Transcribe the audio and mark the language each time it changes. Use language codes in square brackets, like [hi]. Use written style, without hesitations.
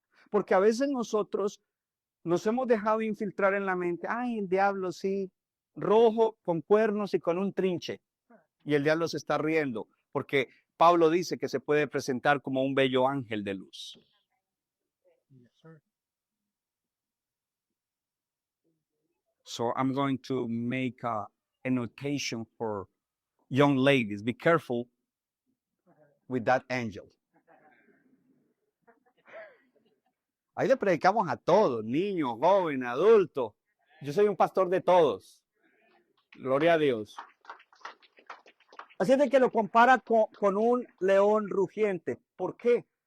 [es] Porque a veces nosotros nos hemos dejado infiltrar en la mente, ay, el diablo sí, rojo, con cuernos y con un trinche. Y el diablo se está riendo, porque Pablo dice que se puede presentar como un bello ángel de luz. [en] So I'm going to make a notation for young ladies. Be careful with that angel. [es] Ahí le predicamos a todos, niños, jóvenes, adultos. Yo soy un pastor de todos. Gloria a Dios. Así es de que lo compara con un león rugiente. ¿Por qué?